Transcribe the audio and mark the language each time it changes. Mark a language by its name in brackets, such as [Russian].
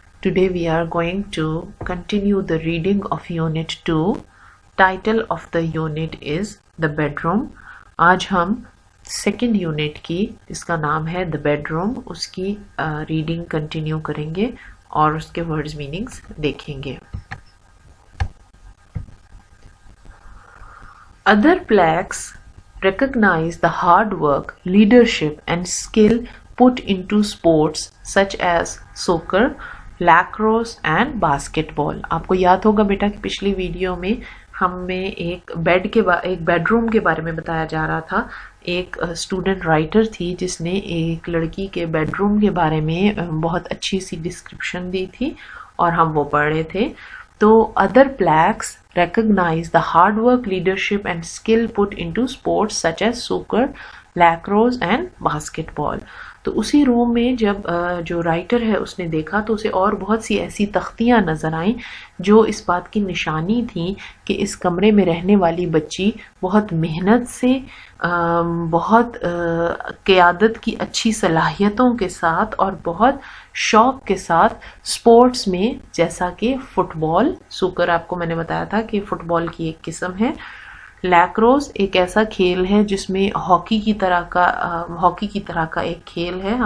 [English] Today we are going to continue the reading of unit 2. Title of the unit is The Bedroom. [Hindi] आज हम second unit की, इसका नाम है The Bedroom, उसकी reading continue करेंगे और उसके words meanings देखेंगे. [English] Other plaques recognize the hard work, leadership and skill put into sports such as soccer, lacrosse and basketball. [Hindi] आपको याद होगा बेटा कि पिछली वीडियो में हमें एक बेडरूम के बारे में बताया जा रहा था. एक स्टूडेंट राइटर थी जिसने एक लड़की के बेडरूम के बारे में बहुत अच्छी सी डिस्क्रिप्शन दी थी और हम वो पढ़ रहे थे. [English] तो other plaques recognize the hard work, leadership and skill put into sports such as soccer, lacrosse and basketball. [Hindi] तो उसी रूम में जब जो राइटर है उसने देखा तो उसे और बहुत सी ऐसी तख्तियां नजर आईं जो इस बात की निशानी थी कि इस कमरे में रहने वाली बच्ची बहुत मेहनत से बहुत क़यादत की अच्छी सलाहियतों के साथ और बहुत शौक के साथ स्पोर्ट्स में, जैसा कि फुटबॉल, सुकर आपको मैंने बताया था कि फुटबॉल की एक किस्म है, लैक्रोस एक ऐसा खेल है जिसमें हॉकी की तरह का एक खेल है.